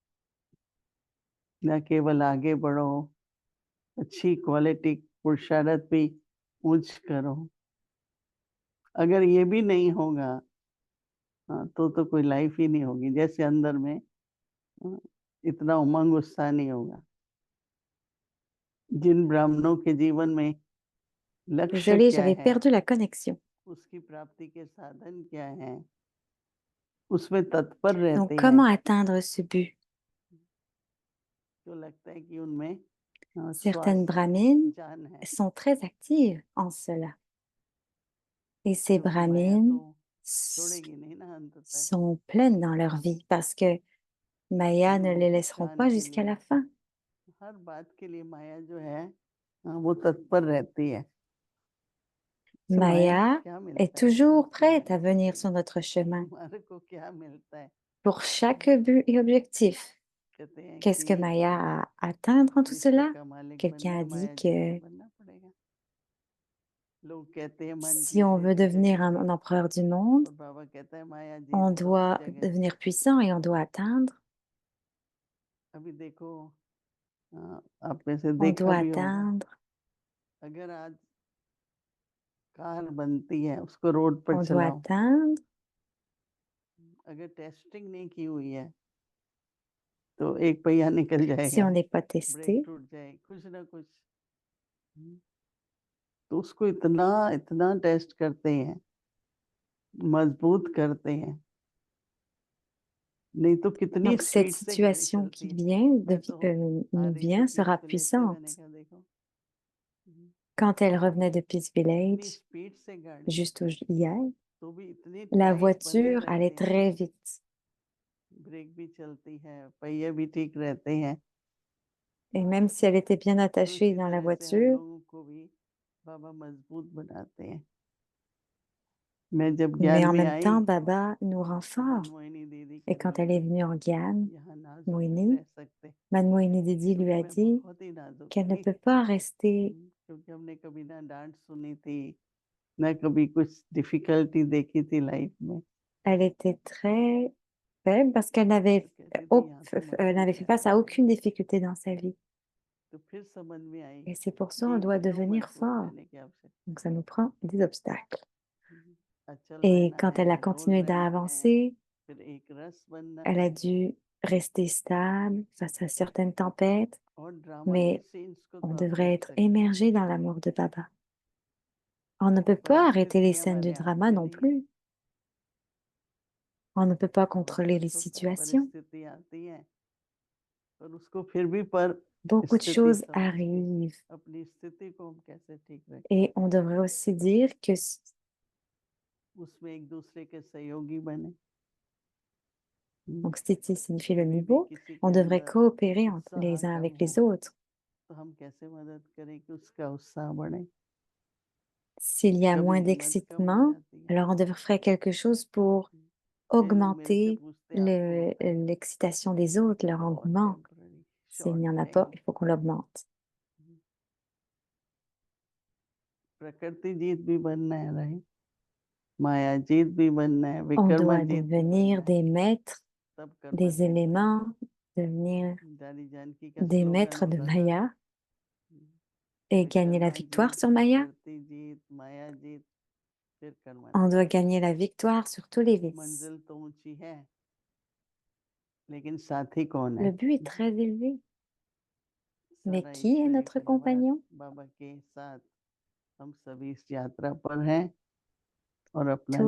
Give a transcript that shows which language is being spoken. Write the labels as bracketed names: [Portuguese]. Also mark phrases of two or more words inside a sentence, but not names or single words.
[Hindi] न केवल आगे बढ़ो, अच्छी क्वालिटी पुरुषार्थ भी ऊँच करो। अगर ये भी नहीं होगा तो कोई लाइफ ही नहीं होगी। जैसे अंदर में इतना उमंग उत्साह नहीं होगा। जिन ब्राह्मणों के जीवन में लक्ष्य [French] Désolée, [Hindi] क्या [French] j'avais [Hindi] है, [French] perdu la connexion. [Hindi] उसकी प्राप्ति के साधन क्या हैं, उसमें तत्पर [French] Donc, [Hindi] रहते [French] comment [Hindi] हैं, [French] atteindre ce but? [Hindi] तो लगता है कि उनमें [French] Certaines [Hindi] श्वास है, [French] brahmines [Hindi] जान है। [French] sont très actives en cela. Et ces [Hindi] क्योंकि माया [French] brahmines [Hindi] तो [French] s- [Hindi] छोड़ेगी नहीं ना अंत तक। [French] sont pleines dans leur vie parce que Maya ne les laisseront [Hindi] नुकसान [French] pas [Hindi] के [French] jusqu'à [Hindi] लिए [French] la fin. [Hindi] हर बात के लिए माया जो है वो तत्पर रहती है। से माया से [French] Maya [Hindi] क्या [French] est [Hindi] मिलता है? [French] toujours prête à venir sur notre chemin [Hindi] हमारे को क्या मिलता है? [French] pour chaque but et objectif. [Hindi] कहते हैं [French] Qu'est-ce que [Hindi] कि [French] Maya a à atteindre en tout [Hindi] विश्व [French] cela? [Hindi] का मालिक [French] Quelqu'un [Hindi] बनना [French] a [Hindi] है, [French] dit [Hindi] माया जैसे [French] que [Hindi] बनना पड़ेगा। लोग कहते हैं मन [French] si on [Hindi] जीते [French] veut [Hindi] हर [French] devenir [Hindi] जगह, [French] un empereur du monde, [Hindi] और बाबा कहता है माया [French] on [Hindi] जीत लो हर [French] doit [Hindi] जगह। [French] devenir puissant et on doit atteindre. [Hindi] अभी देखो आप में से [French] On [Hindi] देखा [French] doit [Hindi] भी होगा, [French] atteindre. [Hindi] अगर आज कार बनती है उसको रोड पर [French] On doit [Hindi] चलाओ, [French] atteindre. [Hindi] अगर टेस्टिंग नहीं की हुई है तो एक पहिया निकल [French] Si [Hindi] जाएगा, [French] on n'est pas [Hindi] ब्रेक [French] testé, [Hindi] टूट जाए, कुछ ना कुछ। तो उसको इतना इतना टेस्ट करते हैं, मजबूत करते हैं, नहीं तो कितनी [French] donc cette [Hindi] स्पीड से गाड़ी [French] situation [Hindi] चलती [French] qui [Hindi] है। [French] vient, [Hindi] मैं तो आ [French] nous [Hindi] रही थी [French] vient, [Hindi] पीस [French] sera [Hindi] विलेज से, मैंने [French] puissante. [Hindi] कहा देखो [French] Quand elle revenait de Peace [Hindi] इतनी [French] Village, [Hindi] स्पीड से गाड़ी [French] juste hier, [Hindi] तो भी इतनी [French] la [Hindi] टाइट बंधे [French] voiture allait [Hindi] रहते हैं, [French] très vite. [Hindi] ब्रेक भी चलती है, पहिए भी ठीक रहते हैं। [French] Et même si elle était bien [Hindi] तो [French] attachée [Hindi] इसी [French] dans la [Hindi] तरह से हम [French] voiture, [Hindi] लोगों को भी बाबा मजबूत बनाते हैं। मैं जब [French] mais [Hindi] ज्ञान [French] en [Hindi] में [French] même [Hindi] आई [French] temps, Baba nous rend [Hindi] तो [French] forts. [Hindi] मनमोहिनी दीदी [French] Et [Hindi] कहने [French] quand elle est [Hindi] लगी [French] venue en Guyane, [Hindi] यहाँ नाजुक नहीं [French] Moini, [Hindi] रह सकते, [French] Mademoiselle Didi lui [Hindi] क्योंकि [French] a [Hindi] मैं [French] dit [Hindi] बहुत ही नाजुक [French] qu'elle ne [Hindi] थी। [French] peut pas rester. [Hindi] क्योंकि हमने कभी ना डांट सुनी थी, ना कभी कुछ डिफिकल्टी देखी थी लाइफ में। [French] Elle était très faible parce qu'elle [Hindi] तो कहती थी यहाँ तो [French] elle [Hindi] मजबूत [French] n'avait fait face [Hindi] रहना [French] à aucune [Hindi] पड़ेगा। [French] difficulté dans sa vie. [Hindi] तो फिर समझ में आई [French] Et c'est pour ça [Hindi] कि [French] qu'on doit [Hindi] क्यों [French] devenir [Hindi] मजबूत [French] fort. [Hindi] रहने की आवश्यकता। [French] Donc ça nous prend des obstacles. [Hindi] अचल [French] Et [Hindi] रहना [French] quand elle a [Hindi] है, डोल [French] continué [Hindi] रहना है, [French] d'avancer, [Hindi] फिर एक रस बनना [French] elle a [Hindi] है। [French] dû rester stable face à certaines tempêtes, [Hindi] और ड्रामा के [French] mais [Hindi] सीन्स को [French] on [Hindi] तो आप [French] devrait [Hindi] देख [French] être [Hindi] सकते हैं। [French] émergé dans l'amour de Baba. On ne peut pas arrêter les [Hindi] परिस्थितियां [French] scènes du [Hindi] भले [French] drama [Hindi] आती [French] non [Hindi] नहीं है, [French] plus. On ne peut pas [Hindi] बहुत [French] contrôler les [Hindi] दुख होता है, [French] situations. [Hindi] परिस्थिति आती है, पर उसको फिर भी पर [French] Beaucoup de [Hindi] स्थिति [French] choses [Hindi] समझ के [French] arrivent. [Hindi] अपनी स्थिति को हम कैसे ठीक रखें, [French] Et on devrait aussi dire que [Hindi] उसमें एक दूसरे के सहयोगी बने। [French] donc Stiti signifie le [Hindi] कभी भी [French] niveau, [Hindi] किसी [French] on [Hindi] के [French] devrait [Hindi] अंदर [French] coopérer [Hindi] उत्साह [French] les uns [Hindi] कम [French] avec [Hindi] हो [French] les autres. [Hindi] तो हम कैसे मदद करें कि उसका उत्साह बढ़े। [French] S'il y a [Hindi] कभी [French] moins [Hindi] हिम्मत कम हो [French] d'excitement, [Hindi] जाती है, [French] alors on devrait faire quelque chose pour [Hindi] कई लोग मेरे से [French] augmenter [Hindi] पूछते हैं आपको होता है, [French] l'excitation des autres, leur [Hindi] बहुत [French] engouement. [Hindi] टेम्पररी [French] S'il [Hindi] शॉर्ट [French] n'y en a pas, [Hindi] टाइम। [French] il faut qu'on l'augmente. [Hindi] प्रकृति जीत भी बनना है, रहे माया जीत भी बनना है, [French] On [Hindi] विकर्मा [French] doit [Hindi] जीत भी बनना [French] devenir [Hindi] है, [French] des maîtres [Hindi] तब कर्मा [French] des [Hindi] जीत बनना [French] éléments, [Hindi] है। [French] devenir [Hindi] दादी जानकी का [French] des [Hindi] स्लोगन [French] maîtres de [Hindi] होता था, [French] Maya et gagner la [Hindi] विकर्मा [French] victoire [Hindi] जीत, [French] sur Maya. [Hindi] प्रकृति जीत, माया जीत, फिर कर्मा [French] On [Hindi] जीत। [French] doit gagner la victoire sur tous les vices. [Hindi] मंजिल तो ऊंची है, लेकिन साथी कौन [French] Le [Hindi] है? [French] but est très élevé. Mais [Hindi] सारा [French] qui est [Hindi] ईश्वरीय [French] notre [Hindi] परिवार [French] compagnon? [Hindi] बाबा के साथ हम सभी इस यात्रा पर हैं और अपना